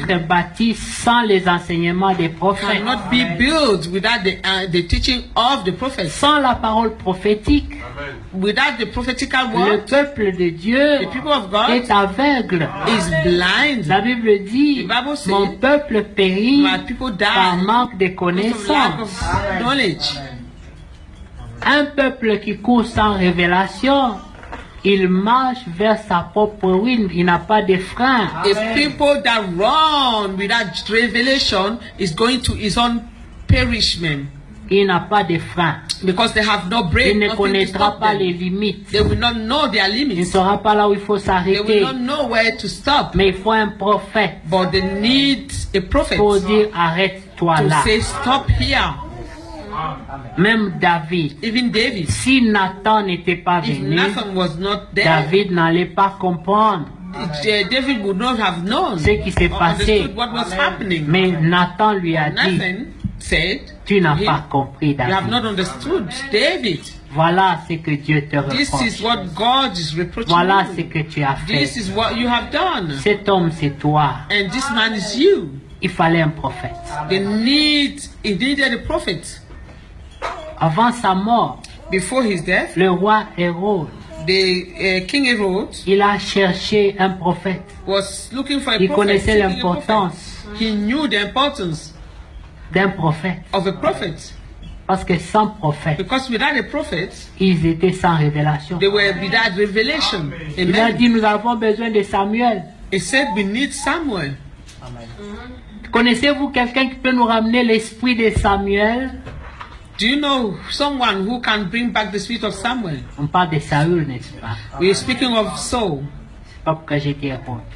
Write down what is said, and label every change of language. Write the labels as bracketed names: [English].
[French] être bâtie sans les enseignements des prophètes. [English] cannot be built without the teaching of the prophets. [French] Sans la parole prophétique, [English] Without the prophetical [French] le [English] word, [French] peuple de Dieu [English] the people of God [French] est aveugle. [English] is blind. [French] La Bible dit, [English] The Bible says, [French] mon peuple périt [English] My people [French] par [English] die [French] manque de [English] because of lack [French] connaissances. [English] of knowledge. [French] Un peuple qui court sans révélation, il marche vers sa propre ruine, il n'a pas de frein. [English] A people that run without revelation is going to his own perishment [French] Il n'a pas de frein. [English] because they have no [French] Il [English] brain. [French] ne [English] Nothing to [French] connaîtra [English] stop [French] pas les [English] them. [French] limites. [English] They will not know their [French] Il ne [English] limits. [French] saura pas là où il faut [English] They [French] s'arrêter. [English] will not know where to stop. [French] Mais il faut un prophète [English] But they need a prophet [French] pour dire arrête-toi [English] to [French] là. [English] say stop here. [French] Même David, [English] Even David. [French] si Nathan n'était pas [English] If [French] venu, [English] Nathan was not there, [French] David n'allait pas comprendre [English] David would not have known [French] ce qui s'est [English] or [French] passé. [English] understood what was happening. [French] Mais Nathan lui a dit, [English] Nathan said, [French] tu n'as [English] he- [French] pas compris You have David. [English] not understood, David. [French] Voilà ce que Dieu te [English] This is what God is reproaching [French] Voilà ce [English] you. [French] que tu as [English] This [French] fait. [English] is what you have done. [French] Cet homme, c'est toi. [English] And this man is you. [French] Il fallait un prophète. [English] He needed a prophet. [French] Avant sa mort, [English] Before his death, [French] le roi Hérode, [English] the King Herod [French] il a cherché un prophète. [English] was looking for a [French] Il [English] prophet. [French] connaissait [English] seeking a l'importance prophet. He knew the importance [French] d'un prophète. [English] of a prophet. [French] Parce que sans prophète, [English] Because without a prophet, [French] ils étaient sans révélation. [English] they were without revelation. [French] Il a [English] Amen. [French] dit, nous avons besoin de Samuel. [English] He said we need Samuel. [French] Connaissez-vous quelqu'un qui peut nous ramener l'esprit de Samuel? [English] Do you know someone who can bring back the spirit of Samuel? [French] On parle de Saül, n'est-ce pas? [English] We are speaking of Saul. [French] C'est pas pourquoi j'ai dit Hérode.